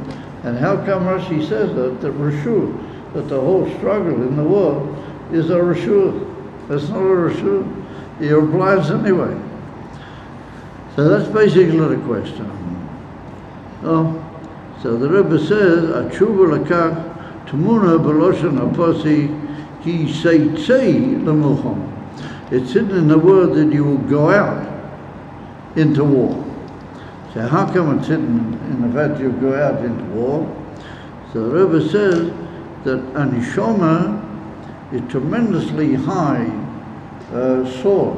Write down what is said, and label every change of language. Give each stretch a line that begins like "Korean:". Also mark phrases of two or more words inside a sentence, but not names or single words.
English: And how come Rashi says that reshut, that the whole struggle in the world is a reshut? That's not a reshut. You're obliged anyway. So that's basically the question. So the Rebbe says,
Hebrew: "התשובה לכך טמונה בלשון הפסוק כי תצא למלחמה."
English: It's hidden in the word that you will go out into war. So how come it's hidden in the fact you go out into war? So the Rebbe says that a neshama is tremendously high source.